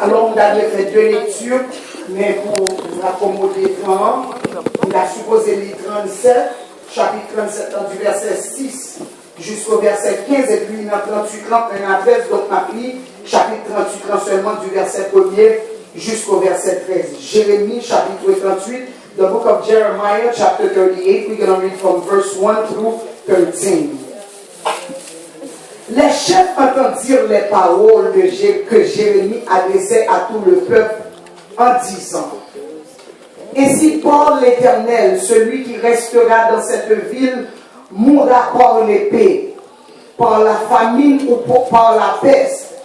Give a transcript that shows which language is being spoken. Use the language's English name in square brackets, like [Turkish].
[French] Alors, on a fait deux lectures, mais pour accommoder vraiment, on a supposé lire 37, chapitre 37, du verset 6 jusqu'au verset 15, et puis dans 38, 31 à 13, donc on a pris chapitre 38, seulement du verset 1er jusqu'au verset 13. Jérémie, chapitre 38, [English] the book of Jeremiah, chapter 38, we're going to read from verse 1 through 13. [French] Les chefs entendirent les paroles que Jérémie adressait à tout le peuple en disant: ainsi parle l'Éternel, celui qui restera dans cette ville mourra par l'épée, par la famine ou par la peste.